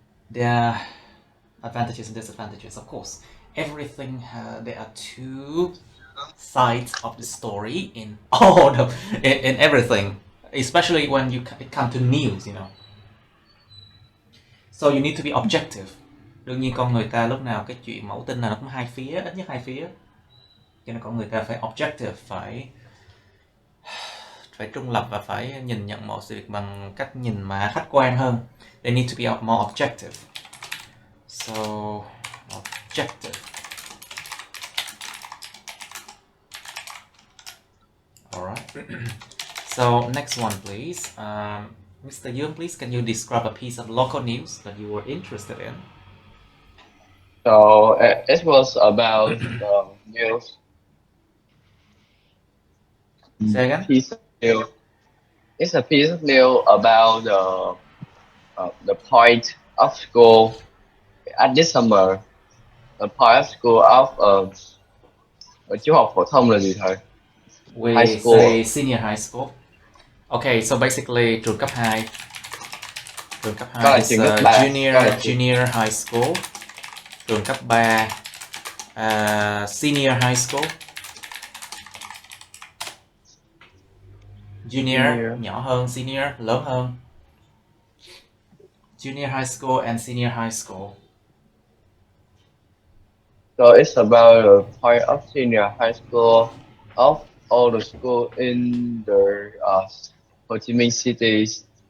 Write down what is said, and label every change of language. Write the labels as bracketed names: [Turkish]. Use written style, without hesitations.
[English] There are advantages and disadvantages, of course. Everything, there are two sides of the story in in everything, especially when it comes to news, you know. So you need to be objective. [Vietnamese] Đương nhiên con người ta lúc nào cái chuyện mẫu tin là nó cũng hai phía, ít nhất hai phía. Cho nên con người ta phải objective, phải trung lập và phải nhìn nhận mọi sự việc bằng cách nhìn mà khách quan hơn. [English] They need to be more objective. So, objective. Alright. So, next one, please. Mr. Young, please, can you describe a piece of local news that you were interested in? So it was about the news. Say again? Piece of news. It's a piece of news about the point of school at this summer. The point of school of [Vietnamese] trung học phổ thông là gì thầy? [English] We High school. say senior high school. Okay, so basically trường cấp 2. Trường cấp 2 is junior high school. Trường cấp 3 senior high school. [Vietnamese] Junior nhỏ hơn, senior lớn hơn. [English] Junior high school and senior high school. So it's about the point of senior high school of all the schools in the Ho Chi Minh cities.